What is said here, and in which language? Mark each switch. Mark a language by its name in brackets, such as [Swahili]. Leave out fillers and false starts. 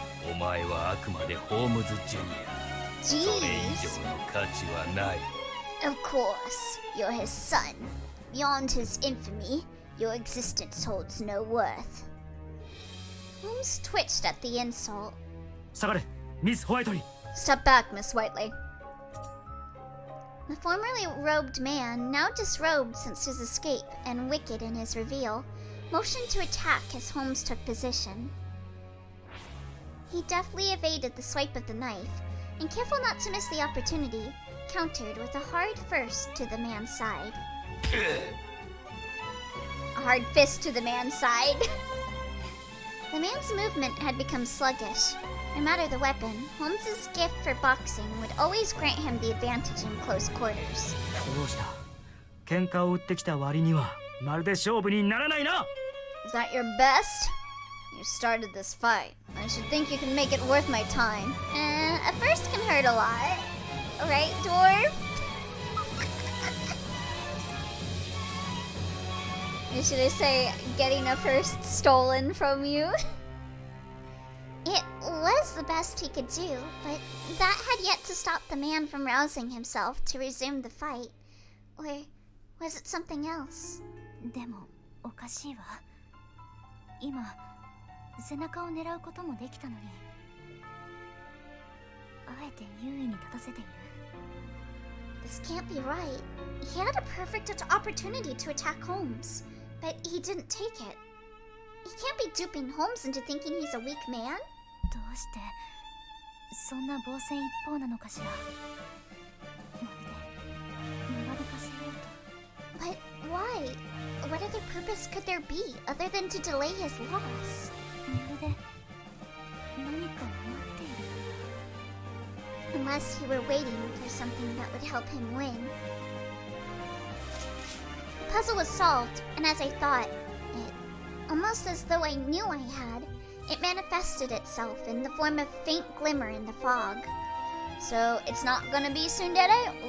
[Japanese] お前はあくまでホームズ・ジュニア。それ以 [English] Jeez. [Japanese] 上の価値はない。 [English] Of course, you're his son. Beyond his infamy, your existence holds no worth. Holmes twitched at the insult. [Japanese] 下がれミス・ホワイトリー [English] Step back, Miss Whiteley. The formerly robed man, now disrobed since his escape and wicked in his reveal, motioned to attack as Holmes took position. He deftly evaded the swipe of the knife, and careful not to miss the opportunity, countered with a hard first to the man's side. A hard fist to the man's side. The man's movement had become sluggish. No matter the weapon, Holmes's gift for boxing would always grant him the advantage in close quarters. [Japanese] どうした喧嘩を売ってきた割にはまるで勝負にならないな [English] Is that your best? You started this fight. I should think you can make it worth my time. A first can hurt a lot. Right, dwarf? Or should I say, getting a first stolen from you? It was the best he could do, but that had yet to stop the man from rousing himself to resume the fight. Or was it something else? [Japanese] でもおかしいわ。今背中を狙うこともできたのに、あえて優位に立たせている。 [English] This can't be right. He had a perfect opportunity to attack Holmes, but he didn't take it. He can't be duping Holmes into thinking he's a weak man. [Japanese] どうしてそんな防戦一方なのかしら。まるで長引かせようと。 [English] But why? What other purpose could there be other than to delay his loss? [Japanese] まるで何かを待っている。 [English] Unless he were waiting for something that would help him win. The puzzle was solved, and as I thought, almost as though I knew I had, it manifested itself in the form of faint glimmer in the fog. So it's not gonna be tsundere?